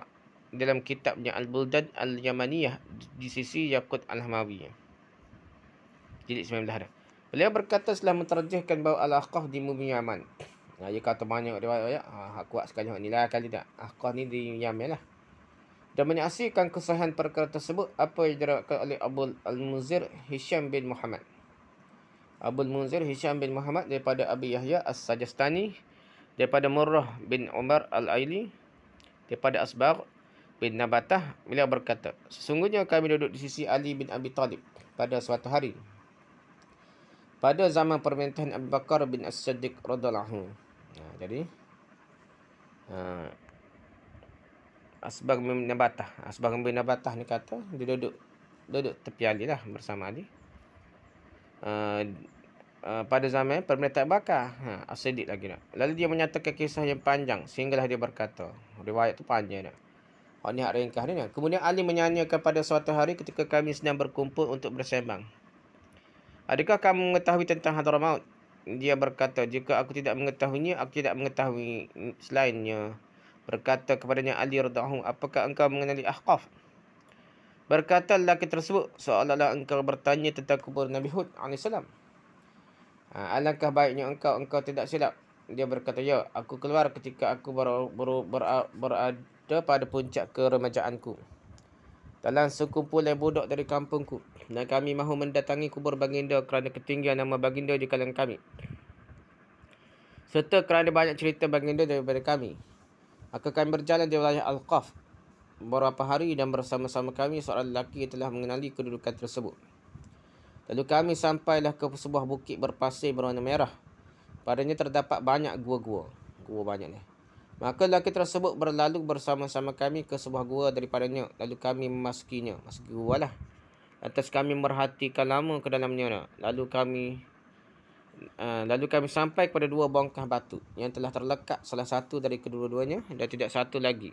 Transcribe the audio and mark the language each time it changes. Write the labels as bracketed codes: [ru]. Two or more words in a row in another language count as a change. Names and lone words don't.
[ms] Dalam kitabnya Al-Buldan Al-Yamaniyah di sisi Yaqut Al-Hamawi. Jilid 19 dah. Beliau berkata setelah menterjemahkan bahawa Al-Aqah di bumi Yaman. Dia kata banyak riwayat. Kuat sekali ni lah kali tak. Aqah ni di Yaman lah. Dan menyaksikan kesahihan perkara tersebut apa yang diriwayatkan oleh Abu Al-Munzir Hisham bin Muhammad. Abu Al-Munzir Hisham bin Muhammad daripada Abi Yahya As-Sajastani, daripada Murrah bin Umar Al-Aili, daripada Asbagh bin Nabatah. Beliau berkata, sesungguhnya kami duduk di sisi Ali bin Abi Talib pada suatu hari pada zaman pemerintahan Abu Bakar bin As-Siddiq [ar] رضي الله عنه. [ms] Jadi Asbagh bin Nabatah. Asbagh bin Nabatah ni kata dia duduk tepi Ali lah bersama Ali. Pada zaman pemerintahan Bakar, As-Siddiq lagi nak. Lalu dia menyatakan kisah yang panjang sehinggalah dia berkata, riwayat tu panjang dah. Ni hak ringkas ni. Kemudian Ali menyanyikan pada suatu hari ketika kami sedang berkumpul untuk bersembang, adakah kamu mengetahui tentang Hadramaut? Dia berkata, jika aku tidak mengetahuinya, aku tidak mengetahui selainnya. Berkata kepadanya Ali [ar] رضي الله عنه, [ms] apakah engkau mengenali Ahqaf? Berkata lelaki tersebut, seolah-olah engkau bertanya tentang kubur Nabi Hud AS. Alangkah baiknya engkau tidak silap. Dia berkata, ya, aku keluar ketika aku berada pada puncak keremajaanku dalam sekumpulan budak dari kampungku, dan kami mahu mendatangi kubur baginda kerana ketinggian nama baginda di kalangan kami, serta kerana banyak cerita baginda daripada kami. Maka kami berjalan di wilayah Al-Qaf beberapa hari, dan bersama-sama kami seorang lelaki telah mengenali kedudukan tersebut. Lalu kami sampailah ke sebuah bukit berpasir berwarna merah. Padanya terdapat banyak gua-gua. Gua banyak ni. Maka lelaki tersebut berlalu bersama-sama kami ke sebuah gua daripadanya. Lalu kami memasukinya. Masuk gua lah. Lantas kami merhatikan lama ke dalamnya. Lalu kami sampai kepada dua bongkah batu yang telah terlekat salah satu dari kedua-duanya dan tidak satu lagi.